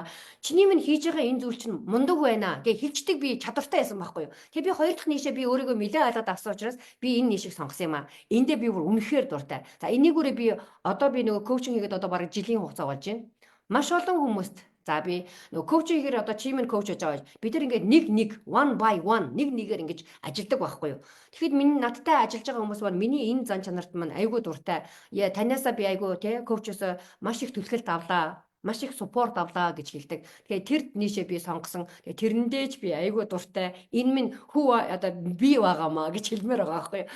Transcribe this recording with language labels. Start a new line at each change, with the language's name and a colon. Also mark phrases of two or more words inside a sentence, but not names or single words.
Mongolian: Чиний минь хийж байгаа энэ зүйл чинь мундаг байна гэж хэлждэг би чадвартай байсан байхгүй юу. Тэгээ би хоёр дахь нийшээ би өөрийгөө нэлээд ойлгоод авсан учраас би энэ нийшийг сонгосон юм аа. Эндээ би бүр үнэхээр дуртай. За энийгүүрээ би одоо би нөгөө коучинг хийгээд одоо бараг жилийн хугацаа болж байна. Маш олон хүмүүст за би нөгөө коуч хийхээр одоо чи минь коуч хийж байгаа. Бид нар ингээд нэг
English: one by one
Mongolian: нэгээр ингэж ажилдаг байхгүй юу. Тэгэхэд миний надтай ажиллаж байгаа хүмүүс маань миний энэ зан чанарт маань айгүй дуртай. Яа танаасаа би айгүй тий коучоос маш их түлхэлт авлаа. Маш их суппорт авлаа гэж хэлдэг. Тэгэхээр тэр нийшээ би сонгосон. Тэгээ тэрэндээ ч би айгүй дуртай. Энэ минь одоо би байгаамаа гэж хэлмээр байгаа байхгүй юу.